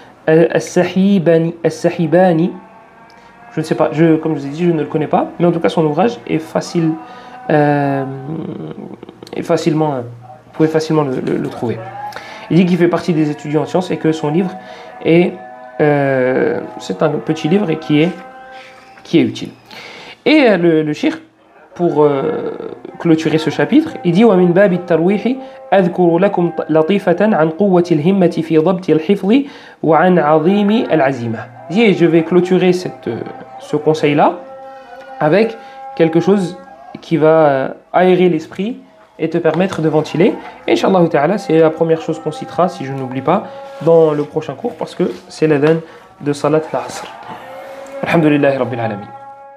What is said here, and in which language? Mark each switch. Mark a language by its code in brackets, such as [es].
[fr] As-Sahibani. Je ne sais pas, comme je vous ai dit, je ne le connais pas, mais en tout cas son ouvrage est facile, vous pouvez facilement le trouver. Il dit qu'il fait partie des étudiants en sciences et que son livre c'est un petit livre et qui est utile. Et le cheikh, pour clôturer ce chapitre, il dit [ar] ومن باب الترويح أذكر لكم لطيفة عن قوة الهمة في ضبط الحفظ وعن عظيم العزيمة. [fr] Il dit, et je vais clôturer ce conseil-là avec quelque chose qui va aérer l'esprit et te permettre de ventiler. Et Inch'Allah Ta'ala, c'est la première chose qu'on citera, si je n'oublie pas, dans le prochain cours, parce que c'est l'adhan de Salat al-Asr. Alhamdulillahi Rabbil Alamin.